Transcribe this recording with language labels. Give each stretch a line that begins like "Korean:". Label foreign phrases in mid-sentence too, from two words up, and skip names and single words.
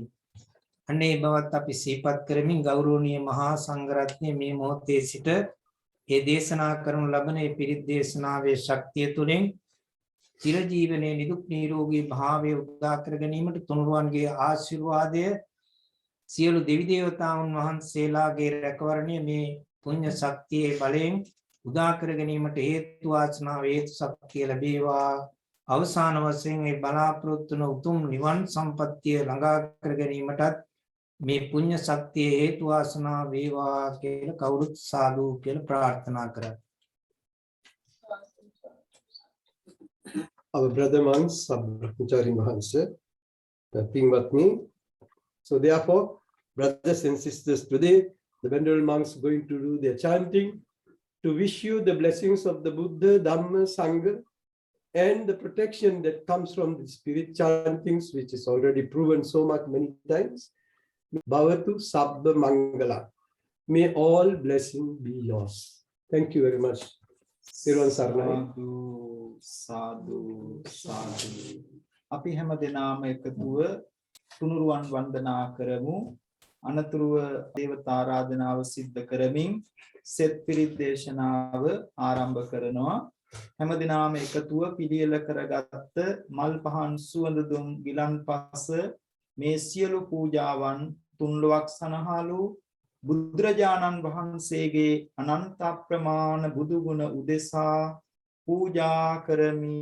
Sinhala: අන්නේ බවත් අපි සිහිපත් කරමින් ගෞරවනීය මහා සංඝරත්නය මේ මොහොතේ සිට මේ දේශනා කරනු ලබන මේ පිරිත් දේශනාවේ ශක්තිය තුළින් චිරජීවනයේ නිදුක් නිරෝගී භාවය උදා කර ගැනීමට තුනුරුවන්ගේ ආශිර්වාදය, සියලු දෙවි දේවතාවුන් වහන්සේලාගේ රැකවරණය මේ පුණ්‍ය ශක්තියේ බලයෙන් උදා කර ගැනීමට හේතු වාසනා හේතු ශක්තිය ලැබේවා. අවසාන වශයෙන් මේ බලාපොරොත්තු වන උතුම් නිවන් සම්පත්තිය ළඟා කර ගැනීමටත් මේ පුණ්‍ය ශක්තිය හේතු වාසනා වේවා කියලා කවුරුත් සාදු කියලා ප්‍රාර්ථනා කරා.
English: Our brother monks, Brahmachari Mahansa, Pingvatni. So therefore, brothers and sisters, today the venerable monks are going to do their chanting to wish you the blessings of the Buddha, Dhamma, Sangha, and the protection that comes from the spirit chantings, which is already proven so much many times.
Pali: Bhavatu Sabba Mangala.
English: May all blessing be yours. Thank you very much. Siruan Sarnai.
Sinhala: සාධු, සාධු. අපි හැම දෙනාම එකතුව තුනුරුවන් වන්දනා කරමු. අනතුරුව දේවතා ආරාධනාව සිද්ධ කරමින් සෙත් පිරිත් දේශනාව ආරම්භ කරනවා. හැම දිනම එකතුව පිළියෙල කරගත්ත මල් පහන් සුවඳ දුම් ගිලන්පස මේ සියලු පූජාවන් තුන්ලොවක් සනහලු බුදුරජාණන් වහන්සේගේ අනන්ත ප්‍රමාණ බුදු ගුණ උදෙසා පූජා කරමි.